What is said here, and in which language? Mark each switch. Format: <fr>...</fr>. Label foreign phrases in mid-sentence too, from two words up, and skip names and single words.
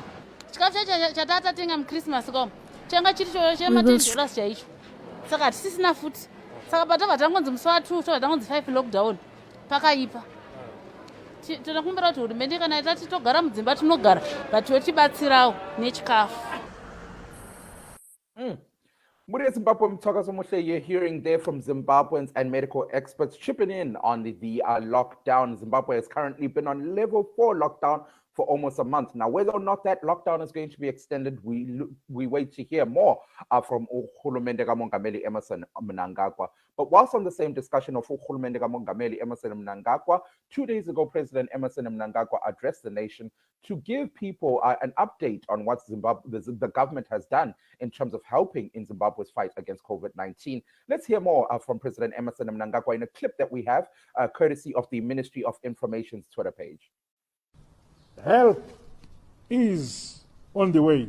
<sn>Chikafu chatatatenga muChristmas kwamo changa chiri $10 chaicho, saka tisisina futi, saka patabva tangonzi musi wa2 tobva tangonzi 5 lockdown pakaipa. Tinokumbira kuti hurumende kana itati togara mudzimba tinogara, but yotibatsirawo nechikafu.</sn> <en>Muria Zimbabwe Mtsoka Moshe, you're hearing there from Zimbabweans and medical experts chipping in on the lockdown. Zimbabwe has currently been on level 4 lockdown for almost a month. Now, whether or not that lockdown is going to be extended, we wait to hear more from</en> <nd>Uhulumende Kamongameli</nd> <en>Emmerson Mnangagwa. But whilst on the same discussion of</en> <nd>Uhulumende Kamongameli</nd> <en>Emmerson Mnangagwa, 2 days ago, President Emmerson Mnangagwa addressed the nation to give people an update on what the government has done in terms of helping in Zimbabwe's fight against COVID-19. Let's hear more from President Emmerson Mnangagwa in a clip that we have, courtesy of the Ministry of Information's Twitter page. Help is on the way.</en>